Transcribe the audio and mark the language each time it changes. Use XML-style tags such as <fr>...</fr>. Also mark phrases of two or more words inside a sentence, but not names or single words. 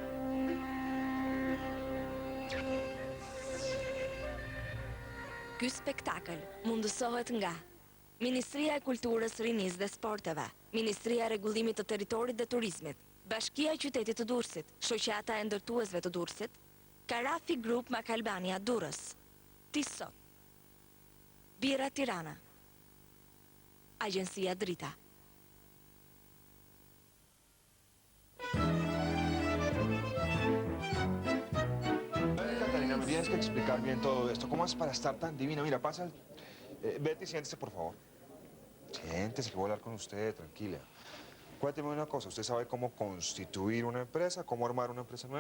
<sq>Ky spektakël mundësohet nga Ministria e Kulturës, Rinisë dhe Sporteve, Ministria e Rregullimit të Territorit dhe Turizmit, Bashkia e Qytetit të Durrësit, Shoqata e Ndërtuesve të Durrësit, Karafi Group Mac Albania Durrës, Tisot, Bira Tirana, Agjencia Drita.</sq> <es>Catalina, me tienes que explicar bien todo esto. ¿Cómo es para estar tan divina? Mira, pasa Betty, siéntese, por favor. Siéntese, que voy a hablar con usted, tranquila. Cuénteme una cosa, ¿usted sabe cómo constituir una empresa, cómo armar una empresa nueva?</es>